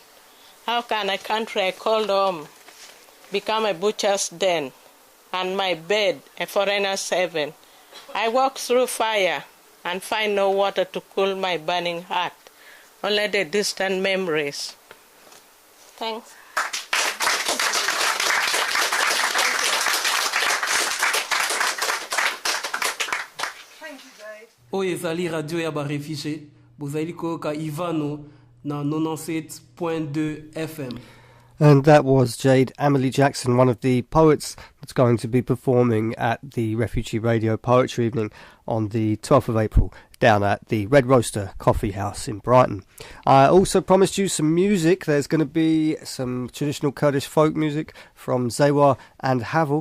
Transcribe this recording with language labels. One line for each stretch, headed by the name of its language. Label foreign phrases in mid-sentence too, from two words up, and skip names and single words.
English: How can a country I called home become a butcher's den, and my bed a foreigner's heaven? I walk through fire and find no water to cool my burning heart, only the distant memories. Thanks.
Lingala: Oyo ezali radio ya Refugee, bozali koyoka Ivano na 97.2 FM.
English: And that was Jade Amelie Jackson, one of the poets that's going to be performing at the Refugee Radio Poetry Evening on the 12th of April down at the Red Roaster Coffee House in Brighton. I also promised you some music. There's going to be some traditional Kurdish folk music from Zewa and Havel.